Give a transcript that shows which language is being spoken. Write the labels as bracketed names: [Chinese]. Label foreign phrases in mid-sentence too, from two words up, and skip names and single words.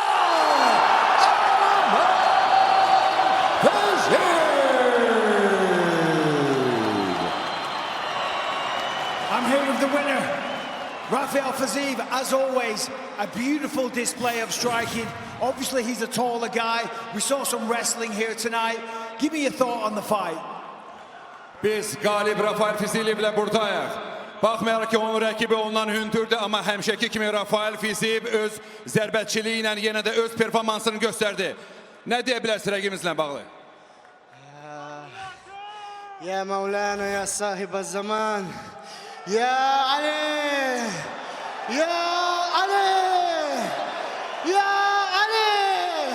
[English] I'm here with the winner, Rafael Fiziev. As always, a beautiful display of striking. Obviously, he's a taller guy. We saw some wrestling here tonight. Give me your thought on the fight. [Azerbaijani] Biz qalib Rafael Fiziev ilə buradayıq. Baxmayaraq ki, onun rəkibi ondan hündürdür, amma həmişəki kimi Rafael Fiziev öz zərbəçiliyi ilə yenə də öz performansını göstərdi. Nə deyə bilərsiz rəqibimizlə bağlı? [Arabic] Ya Mevlana, ya sahib az-zaman, ya Ali, ya Ali, ya Ali.